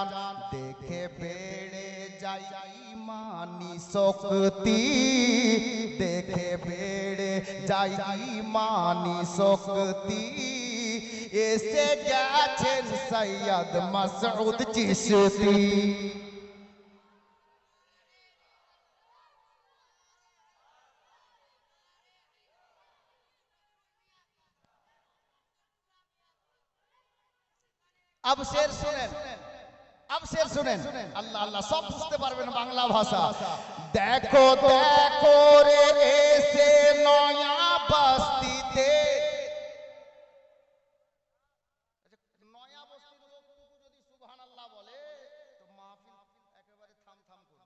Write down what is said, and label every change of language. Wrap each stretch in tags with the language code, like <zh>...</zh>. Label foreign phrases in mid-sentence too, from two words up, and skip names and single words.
<bn>দেখে বেড়ে যাই ঈমানি শক্তি। দেখে বেড়ে যাই ঈমানি শক্তি। এসে গেছেন সৈয়দ মাসউদ চিশতি।</bn> <ur>اب شعر سنیں، اب شعر سنیں.</ur> <bn>আল্লাহ আল্লাহ, সব বুঝতে পারবেন বাংলা ভাষা। দেখো দেখো রে এসে নয়া বস্তিতে। নয়া বস্তির লোকটুকু যদি সুবহানাল্লাহ বলে তো মাহফিল একেবারে থাম থাম করবে।</bn>